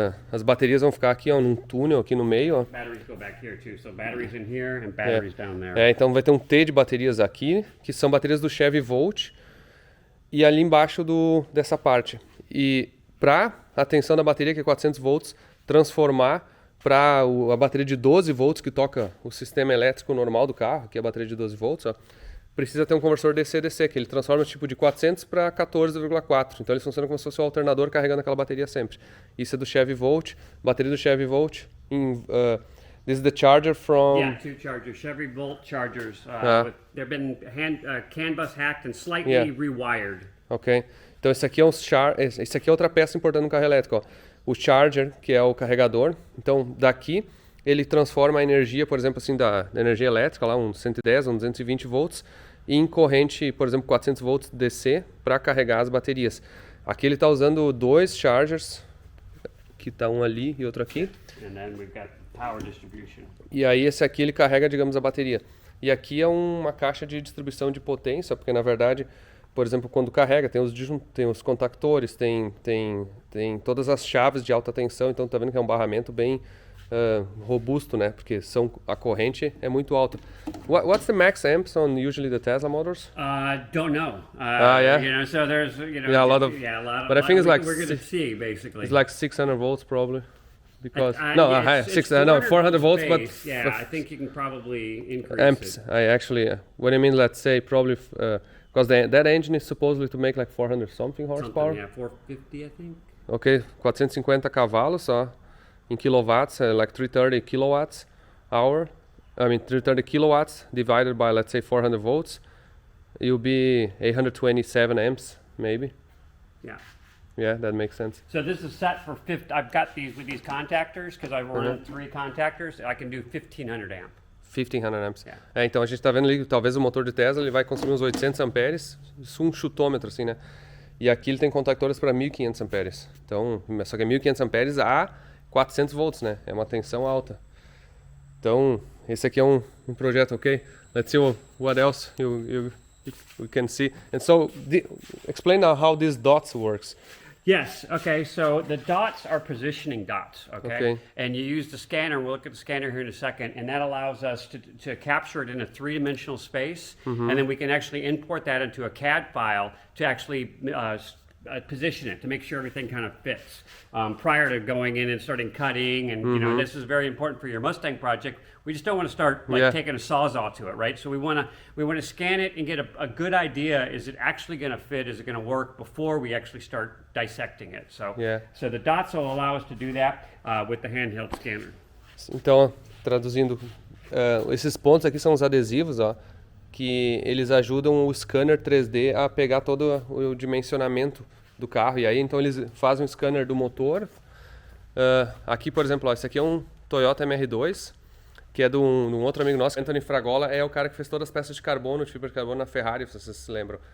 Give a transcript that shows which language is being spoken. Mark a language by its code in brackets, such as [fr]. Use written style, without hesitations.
[pt] As baterias vão ficar aqui, ó, num túnel aqui no meio, ó. [en] Batteries go back here too, so batteries in here and batteries down there. [pt] Então vai ter um T de baterias aqui, que são baterias do Chevy Volt, e ali embaixo dessa parte. E para a tensão da bateria, que é 400 volts, transformar para a bateria de 12 volts, que toca o sistema elétrico normal do carro, que é a bateria de 12 volts, ó, precisa ter um conversor DC-DC, que ele transforma tipo de 400 para 14,4. Então ele funciona como se fosse o alternador carregando aquela bateria sempre. Isso é do Chevy Volt, bateria do Chevy Volt. [en] This is the charger from... Yeah, two chargers, Chevy Bolt chargers. They've been CAN bus hacked and slightly rewired. Ok. [pt] Então esse aqui é outra peça importante no carro elétrico, ó. O charger, que é o carregador. Então daqui ele transforma a energia, por exemplo, assim, da energia elétrica, lá uns 110, uns 220 volts, em corrente, por exemplo, 400 volts DC para carregar as baterias. Aqui ele está usando dois chargers, que está um ali e outro aqui. [en] And then we've got power distribution. [pt] E aí esse aqui ele carrega, digamos, a bateria. E aqui é uma caixa de distribuição de potência, porque na verdade, por exemplo, quando carrega, tem os contactores, tem todas as chaves de alta tensão, então tá vendo que é um barramento bem robusto, né? Porque a corrente é muito alta. [en] What's the max amps on usually the Tesla motors? Don't know. Yeah. You know, so there's Yeah, a lot of. But I think it's like we're going to see basically. It's like 600 volts probably, because it's 400 volts, but base. Yeah, I think you can probably increase amps. it. I actually, what I mean, let's say probably because that engine is supposedly to make like 400 something horsepower. Yeah, 450, I think. [pt] Ok, 450 cavalos só. [en] In kilowatts, like 330 kilowatts hour. I mean 330 kilowatts divided by, let's say, 400 volts. You'll be 827 amps, maybe. Yeah. Yeah, that makes sense. So this is set for 50. I've got these with these contactors because I've run 3 contactors. I can do 1500 amp. 1500 amps. Yeah. [pt] Então a gente tá vendo ali que talvez o motor de Tesla ele vai consumir uns 800 amperes. Isso um chutômetro assim, né? E aqui ele tem contactores para 1500 amperes. Então, só que é 1500 amperes a 400 volts, né? É uma tensão alta. Então, esse aqui é um projeto, ok? [en] Let's see what else we can see. And so, explain now how these dots works. Yes. Okay. So the dots are positioning dots. Okay. And you use the scanner. We'll look at the scanner here in a second, and that allows us to capture it in a 3-dimensional space, and then we can actually import that into a CAD file to actually position it to make sure everything kind of fits prior to going in and starting cutting. And you know, this is very important for your Mustang project. We just don't want to start like taking a sawzall to it, right? So we want to scan it and get a good idea. Is it actually going to fit? Is it going to work before we actually start dissecting it? So so the dots will allow us to do that with the handheld scanner. [pt] Então, traduzindo, esses pontos aqui são os adesivos, ó, que eles ajudam o scanner 3D a pegar todo o dimensionamento do carro. E aí, então, eles fazem um scanner do motor. Aqui, por exemplo, ó, esse aqui é um Toyota MR2, que é de um outro amigo nosso, Anthony Fragola, é o cara que fez todas as peças de carbono, de fibra de carbono na Ferrari, se vocês se lembram.